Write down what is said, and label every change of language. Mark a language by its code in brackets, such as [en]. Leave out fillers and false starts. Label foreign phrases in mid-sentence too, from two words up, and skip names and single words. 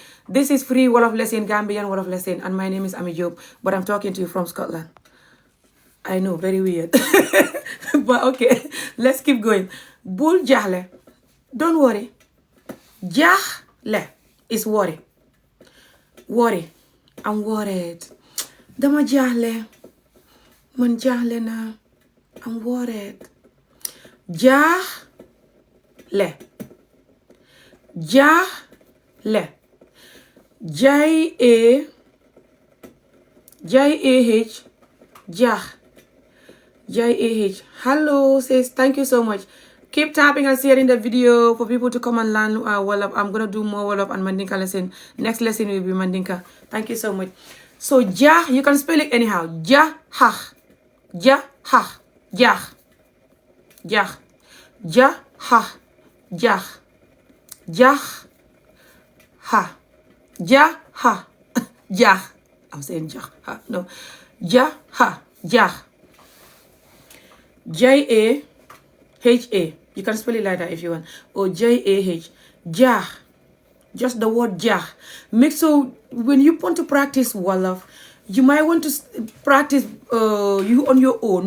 [en] This is free Wolof lesson, Gambian Wolof lesson, and my name is Ami Jobe, but I'm talking to you from Scotland. I know, very weird. But okay, let's keep going. [wo] Bul jahle. [en] Don't worry. Jahle is worry. Worry. I'm worried. [wo] Dama jahle. Man jahle na. [en] I'm worried. [wo] Jahle. jaaxle. [en] J-A-H, jaax. J-A-H. Hello, sis. Thank you so much. Keep tapping and sharing the video for people to come and learn Wolof. I'm going to do more Wolof and Mandinka lesson. Next lesson will be Mandinka. Thank you so much. So, jaax, you can spell it anyhow. [wo] Jaax. Jaax. Jaax. Jaax. Jaax. Jaax. Jaax. Ha. Jaax. Jaax. [en] I'm saying jaax. No. [wo] Jaax. Jaax. [en] J-A-H-A. You can spell it like that if you want. Or J-A-H. Jaax. Just the word jaax. So when you want to practice Wolof, you might want to practice you on your own.